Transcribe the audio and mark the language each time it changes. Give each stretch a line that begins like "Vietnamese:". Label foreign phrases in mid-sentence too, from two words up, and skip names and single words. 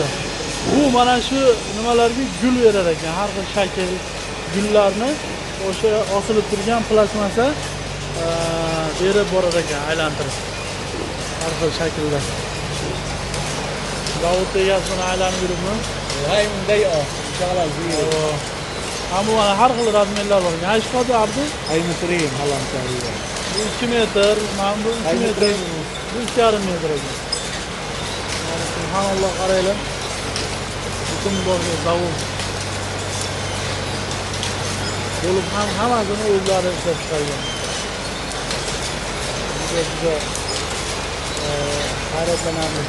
Uzbek: Bu mana shu nimalarga gul berar ekan, har xil shakl gullarni o'sha osilib turgan plastmasa berib borar ekan, aylantirib. Har xil shaklda. Zavod egasini aylanib yuribmi?
Arabic: هاي مضيقة شغلة كبيرة.
Uzbek: Ammo har xil razmerlar bor. Hech qanday abdu
Arabic: هاي مترين هلا تقريبا.
Uzbek: 2 metr, mana bu 2
Arabic: هاي
Uzbek: metr,
Arabic: مترين
Uzbek: bu 2,5 metr ekan. Subhanalloh, qaranglar. butun boshli zavod bo'lib ham hammasini o'zlari ishlab chiqargan. Juda hayratlanarli.